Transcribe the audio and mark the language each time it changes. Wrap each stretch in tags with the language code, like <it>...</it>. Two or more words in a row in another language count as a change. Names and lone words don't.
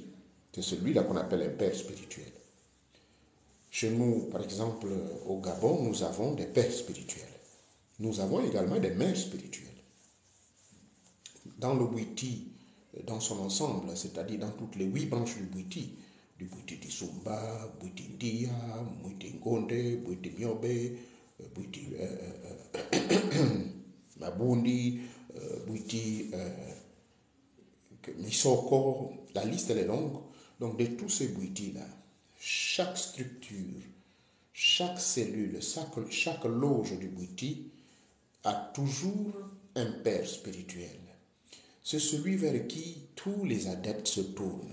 <fr>C'est celui-là qu'on appelle un père spirituel. Chez nous, par exemple, au Gabon, nous avons des pères spirituels. Nous avons également des mères spirituelles. Dans le Bwiti, dans son ensemble, c'est-à-dire dans toutes les 8 branches du Bwiti Disumba, Bwiti Ndia, Bwiti Ngonde, Bwiti Myobe, Bwiti Mabundi, Bwiti Misoko, la liste elle est longue. Donc de tous ces Bwiti-là, chaque structure, chaque cellule, chaque loge du Bwiti a toujours un père spirituel. C'est celui vers qui tous les adeptes se tournent.</fr>